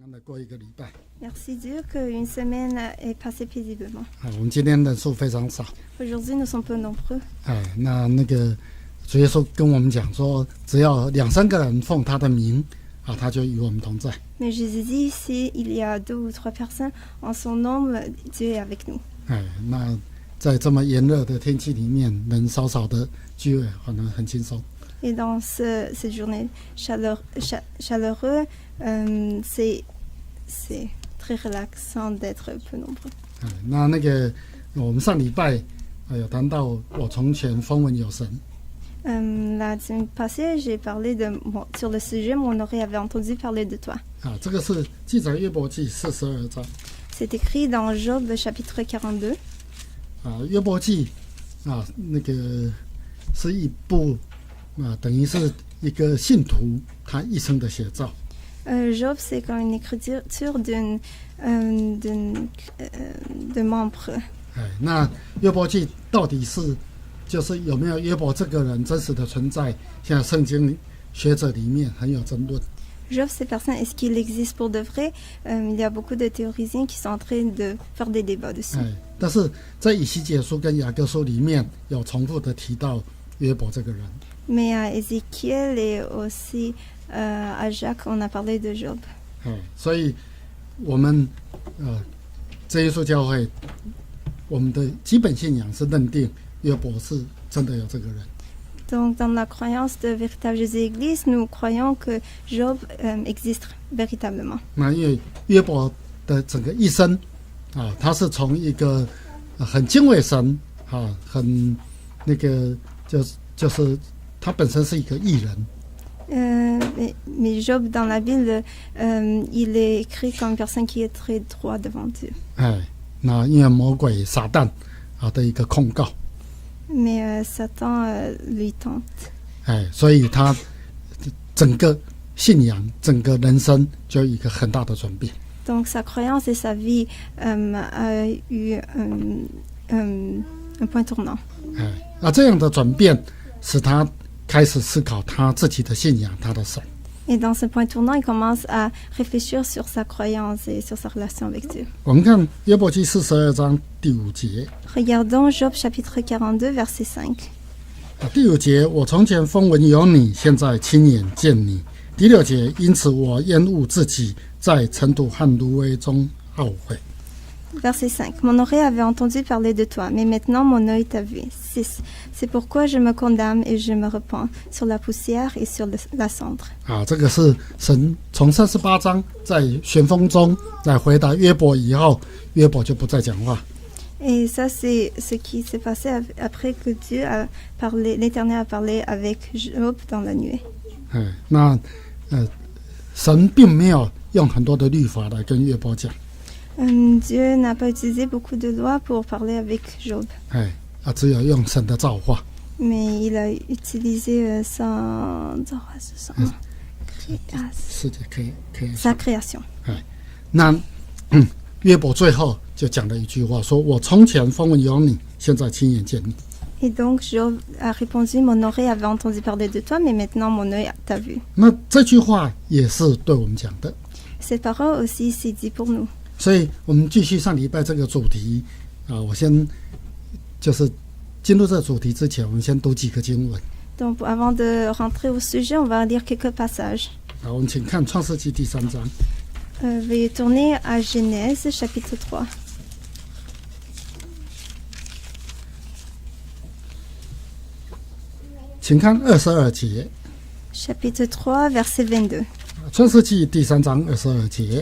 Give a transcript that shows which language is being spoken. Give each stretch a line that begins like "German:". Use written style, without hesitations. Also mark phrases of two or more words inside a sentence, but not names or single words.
Chinese: 过一个礼拜。
French: Merci Dieu qu'une semaine est passée paisiblement.
Chinese: 我们今天人数非常少。
French: Aujourd'hui, nous sommes peu nombreux.
Chinese: 那个主耶稣跟我们讲说，只要2-3个人奉他的名，他就与我们同在。
French: Mais Jésus dit, s'il y a 2 ou 3 personnes en son nom, Dieu est avec nous.
Chinese: 那在这么炎热的天气里面，人少少的聚会，可能很轻松。
French: Et dans cette journée chaleureuse, c'est très relaxant d'être peu nombreux.
Chinese: 那个我们上礼拜有谈到我从前风闻有神。
French: La semaine passée, j'ai parlé sur le sujet, mon oreille avait entendu parler de toi.
Chinese: 这个是记载约伯记42章。
French: C'est écrit dans Job chapitre 42.
Chinese: 约伯记那个是一部等于是一个信徒他一生的写照。
French: Job, c'est comme une écriture de membre.
Chinese: 那约伯记到底是就是有没有约伯这个人真实的存在？现在圣经学者里面很有争论。
French: Job, ces personnes, est-ce qu'il existe pour de vrai? Il y a beaucoup de théoriciens qui sont en train de faire des débats dessus.
Chinese: 但是在以西结书跟雅各书里面有重复的提到约伯这个人。
French: Mais à Ézéchiel et aussi à Jacques, on a parlé de Job.
Chinese: 所以我们这耶稣教会，我们的基本信仰是认定约伯是真的有这个人。
French: Donc, dans la croyance de véritable Jésus-Église, nous croyons que Job existe véritablement.
Chinese: 那因为约伯的整个一生他是从一个很敬畏神很那个就是他本身是一个义人。
French: Mais Job, dans la Bible, il est écrit comme une personne qui est très droit devant Dieu.
Chinese: 那因为魔鬼撒旦的一个控告。
French: Mais Satan lui tente.
Chinese: 所以他整个信仰、整个人生就有一个很大的转变。
French: Donc sa croyance et sa vie a eu un point tournant.
Chinese: 这样的转变使他开始思考他自己的信仰，他的神。
French: Et dans ce point tournant, il commence à réfléchir sur sa croyance et sur sa relation avec Dieu.
Chinese: 我们看约伯记42章第5节。
French: Regardons Job chapitre 42, verset 5.
Chinese: 第5节，我从前风闻有你，现在亲眼见你。第6节，因此我厌恶自己，在尘土和芦苇中懊悔。
French: Verset 5. Mon oreille avait entendu parler de toi, mais maintenant mon œil t'a vu. 6. C'est pourquoi je me condamne et je me repens sur la poussière et sur la cendre.
Chinese: 这个是神从38章在旋风中来回答约伯以后，约伯就不再讲话。
French: Et ça, c'est ce qui s'est passé après que Dieu a parlé, l'Éternel a parlé avec Job dans la nuée.
Chinese: 那神并没有用很多的律法来跟约伯讲。
French: Dieu n'a pas utilisé beaucoup de lois pour parler avec Job.
Chinese: 只有用神的造化。
French: Mais il a utilisé sa création.
Chinese: 那约伯最后就讲了一句话，说我从前风闻有你，现在亲眼见你。
French: Et donc Job a répondu, mon oreille avait entendu parler de toi, mais maintenant mon œil t'a vu.
Chinese: 那这句话也是对我们讲的。
French: Cette parole aussi c'est dit pour nous.
Chinese: 所以我们继续上礼拜这个主题我先就是进入这个主题之前，我们先读几个经文。
French: Donc avant de rentrer au sujet, on va lire quelques passages.
Chinese: 我们请看创世纪第3章。
French: Veuillez tourner à Genèse chapitre 3.
Chinese: 请看22节。
French: Chapitre 3, verset 22.
Chinese: 创世纪第3章22节。